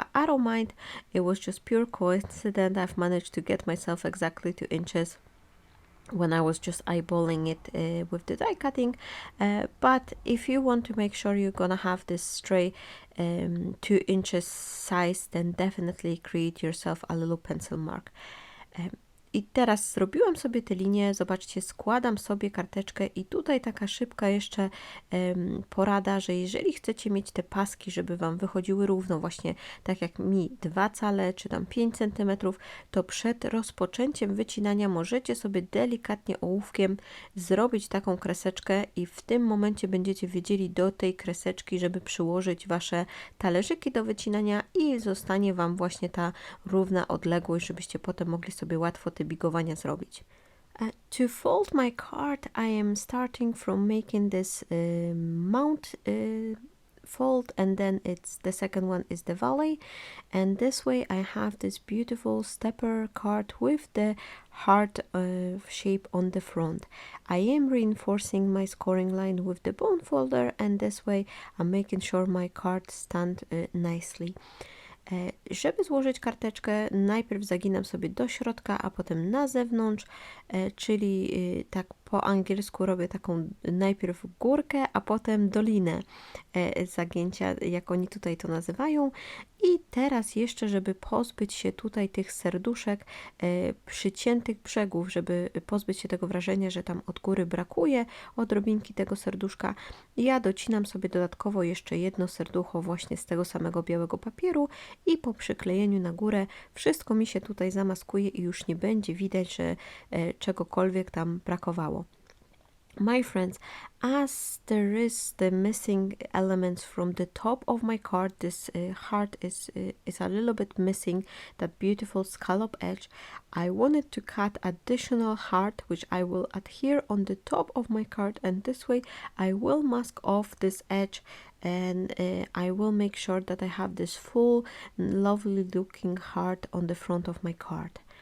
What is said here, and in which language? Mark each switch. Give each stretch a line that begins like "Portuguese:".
English: But I don't mind, it was just pure coincidence. I've managed to get myself exactly 2 inches when I was just eyeballing it with the die cutting, but if you want to make sure you're gonna have this stray 2 inches size, then definitely create yourself a little pencil mark.
Polish: I teraz zrobiłam sobie te linie, zobaczcie, składam sobie karteczkę, i tutaj taka szybka jeszcze porada, że jeżeli chcecie mieć te paski, żeby Wam wychodziły równo, właśnie tak jak mi 2 cale czy tam 5 cm, to przed rozpoczęciem wycinania możecie sobie delikatnie ołówkiem zrobić taką kreseczkę, i w tym momencie będziecie wiedzieli do tej kreseczki, żeby przyłożyć Wasze talerzyki do wycinania, i zostanie Wam właśnie ta równa odległość, żebyście potem mogli sobie łatwo te bigowania zrobić.
English: To fold my card, I am starting from making this mount fold, and then the second one is the valley, and this way I have this beautiful stepper card with the heart shape on the front. I am reinforcing my scoring line with the bone folder, and this way I'm making sure my card stand nicely.
Polish: Żeby złożyć karteczkę, najpierw zaginam sobie do środka, a potem na zewnątrz, czyli tak po angielsku robię taką najpierw górkę, a potem dolinę zagięcia, jak oni tutaj to nazywają. I teraz jeszcze, żeby pozbyć się tutaj tych serduszek, przyciętych brzegów, żeby pozbyć się tego wrażenia, że tam od góry brakuje odrobinki tego serduszka, ja docinam sobie dodatkowo jeszcze jedno serducho właśnie z tego samego białego papieru i po przyklejeniu na górę wszystko mi się tutaj zamaskuje i już nie będzie widać, że czegokolwiek tam brakowało.
English: My friends, as there is the missing elements from the top of my card, this heart is a little bit missing that beautiful scallop edge. I wanted to cut additional heart, which I will adhere on the top of my card, and this way I will mask off this edge, and I will make sure that I have this full lovely looking heart on the front of my card.